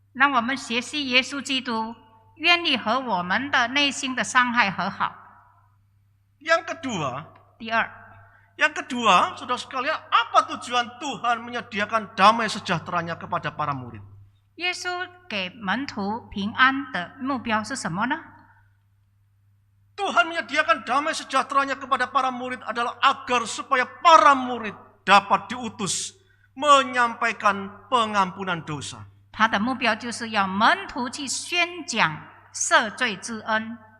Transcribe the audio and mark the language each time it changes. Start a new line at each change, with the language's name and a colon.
Chinese: 让我们学习耶稣基督，愿意和我们的内心的伤害和好。
Indonesian: Yang kedua,
Chinese: 第二，
Indonesian: saudara sekalian, apa tujuan Tuhan menyediakan damai sejahteranya kepada para murid?
Chinese: 耶稣给门徒平安的目标是什么呢？
Indonesian: Tuhan menyediakan damai sejahteranya kepada para murid adalah agar supaya para murid dapat diutus menyampaikan pengampunan dosa.
Chinese: 他的目标就是要门徒去宣讲赦罪之恩。